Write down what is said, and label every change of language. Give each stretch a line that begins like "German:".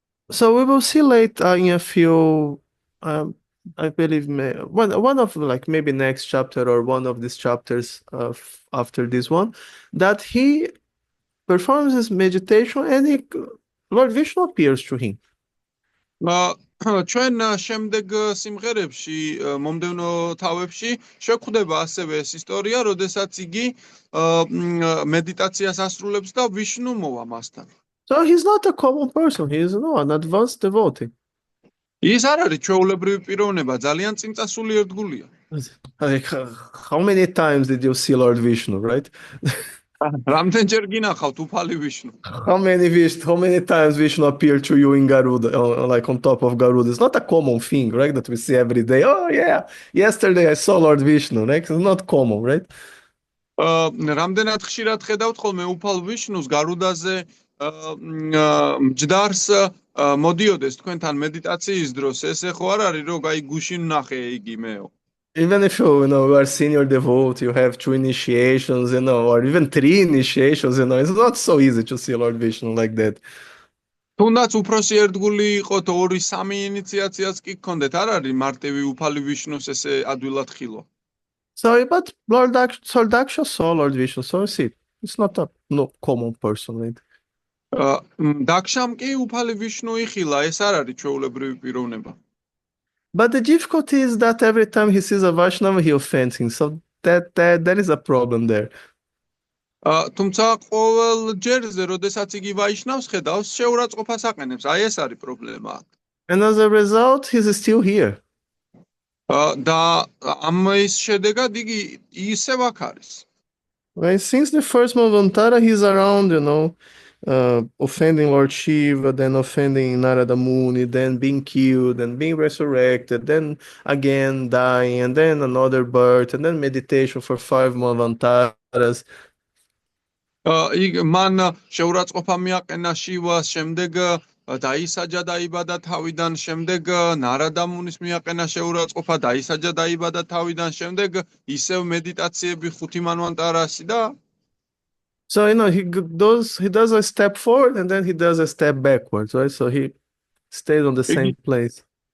English: So we will see later in a few, I believe, one of like maybe next chapter or one of these chapters after this one, that he performs his meditation and Lord Vishnu appears to him.
Georgian: ჩვენ შემდეგ სიმღერებში, მომდევნო თავებში შევხვდება ასევე ეს ისტორია, როდესაც იგი მედიტაციას ასრულებს და ვიშნუ მოვა მასთან.
English: So he's not a common person, he is an advanced devotee.
Georgian: ის არ არის ჩვეულებრივი პიროვნება, ძალიან წინწასული ერთგულია.
English: Like, how many times did you see Lord Vishnu, right?
Georgian: რამდენჯერ გინახავთ უფალი ვიშნუ?
English: How many times Vishnu appeared to you in Garuda, like on top of Garuda? It's not a common thing, right? That we see every day. Oh yeah, yesterday I saw Lord Vishnu, right? It's not common, right?
Georgian: რამდენად ხშირად ხედავთ ხოლმე უფალ ვიშნუს გარუდაზე მჯდარს მოდიოდეს თქვენთან მედიტაციის დროს, ესე ხო არ არის, რომ აი გუშინ ნახე იგი მეო?
English: Even if you are senior devotee, you have 2 initiations, or even 3 initiations, it's not so easy to see Lord Vishnu like that.
Georgian: თუნდაც უფროსი ერთგული იყოთ, 2-3 ინიციაციაც კი გქონდეთ, არ არის მარტივი უფალი ვიშნუს ესე ადვილად ხილვა.
English: So, but Lord Daksha saw Lord Vishnu, so see, it's not a common person, right?
Georgian: დაქშამ კი უფალი ვიშნუ იხილა, ეს არ არის ჩვეულებრივი პიროვნება.
English: But the difficulty is that every time he sees a Vaishnava, he offends him. So that is a problem there.
Georgian: თუმცა ყოველ ჯერზე, როდესაც იგი ვაიშნავს ხედავს, შეურაცხყოფას აყენებს. აი ეს არის პრობლემა.
English: And as a result, he's still here.
Georgian: და ამის შედეგად იგი ისევ აქ არის.
English: Right? Since the first Manvantara, he's around, offending Lord Shiva, then offending Narada Muni, then being killed, and being resurrected, then again dying, and then another birth, and then meditation for 5 Manvantaras.
Georgian: მან შეურაცხყოფა მიაყენა შივას, შემდეგ დაისაჯა დაიბადა თავიდან, შემდეგ ნარადა მუნის მიაყენა შეურაცხყოფა, დაისაჯა დაიბადა თავიდან, შემდეგ ისევ მედიტაციები 5 მანვანტარასი და
English: So, he does a step forward and then he does a step backwards, right? So he stays on the same place.